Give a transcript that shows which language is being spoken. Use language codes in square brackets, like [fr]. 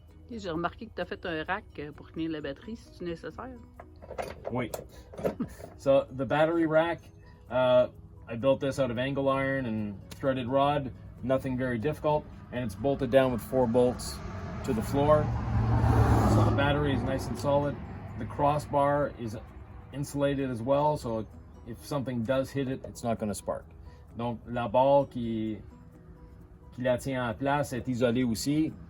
[fr] J'ai remarqué que tu as fait un rack pour tenir la batterie, si c'est nécessaire. Oui. [en] So, the battery rack, I built this out of angle iron and threaded rod, nothing very difficult, and it's bolted down with 4 bolts to the floor. So the battery is nice and solid. The crossbar is insulated as well, so if something does hit it, it's not going to spark. [fr] Donc la barre qui la tient en place est isolée aussi.